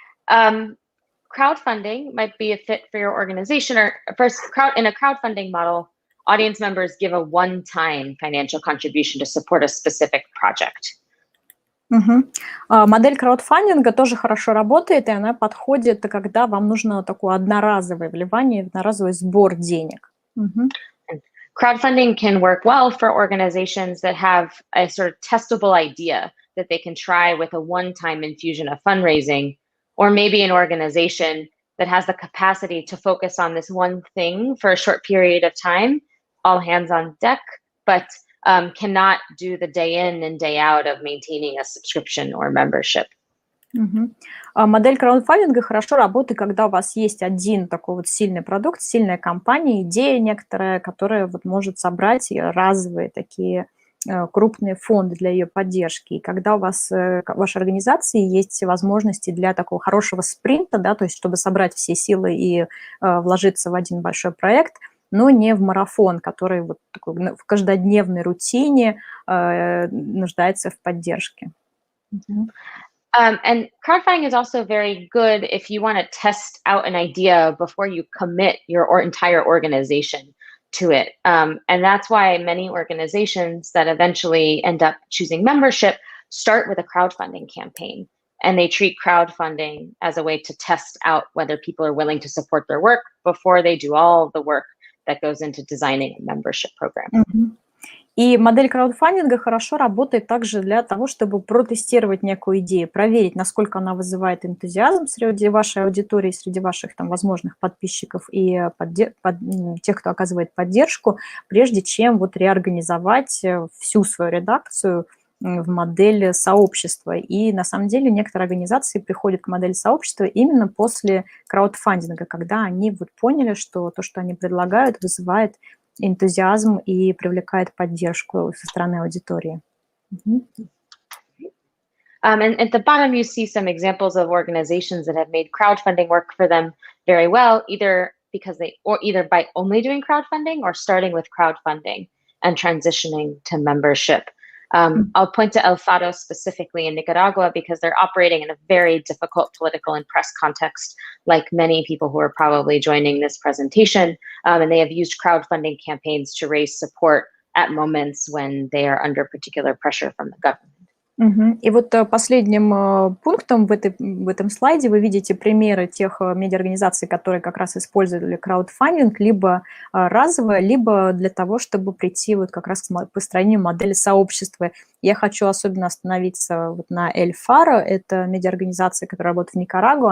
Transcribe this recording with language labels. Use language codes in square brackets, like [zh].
[en] Crowdfunding might be a fit for your organization, or first, in a crowdfunding model, audience members give a one-time financial contribution to support a specific project. [ru] Модель краудфандинга тоже хорошо работает, и она подходит, когда вам нужно такое одноразовое вливание, одноразовый сбор денег. [en] Crowdfunding can work well for organizations that have a sort of testable idea that they can try with a one-time infusion of fundraising, or maybe an organization that has the capacity to focus on this one thing for a short period of time, all hands on deck, but cannot do the day in and day out of maintaining a subscription or membership. [ru] Модель краудфандинга хорошо работает, когда у вас есть один такой вот сильный продукт, сильная компания, идея некоторая, которая вот может собрать разовые такие крупные фонды для ее поддержки. И когда у вас, в вашей организации есть возможности для такого хорошего спринта, да, то есть чтобы собрать все силы и вложиться в один большой проект, но не в марафон, который вот такой, в каждодневной рутине нуждается в поддержке. [en] And crowdfunding is also very good if you want to test out an idea before you commit your entire organization to it. And that's why many organizations that eventually end up choosing membership start with a crowdfunding campaign. And they treat crowdfunding as a way to test out whether people are willing to support their work before they do all the work that goes into designing a membership program. [ru] И модель краудфандинга хорошо работает также для того, чтобы протестировать некую идею, проверить, насколько она вызывает энтузиазм среди вашей аудитории, среди ваших там возможных подписчиков и тех, кто оказывает поддержку, прежде чем вот реорганизовать всю свою редакцию в модель сообщества. И на самом деле некоторые организации приходят к модели сообщества именно после краудфандинга, когда они вот поняли, что то, что они предлагают, вызывает энтузиазм и привлекает поддержку со стороны аудитории. [en] And at the bottom, you see some examples of organizations that have made crowdfunding work for them very well, either by only doing crowdfunding or starting with crowdfunding and transitioning to membership. I'll point to El Fado specifically in Nicaragua because they're operating in a very difficult political and press context, like many people who are probably joining this presentation. And they have used crowdfunding campaigns to raise support at moments when they are under particular pressure from the government. [ru] И вот последним пунктом в этом слайде вы видите примеры тех медиаорганизаций, которые как раз использовали краудфандинг либо разово, либо для того, чтобы прийти вот как раз к построению модели сообщества. Я хочу особенно остановиться вот на Эль Фаро. Это медиаорганизация, которая работает в Никарагуа.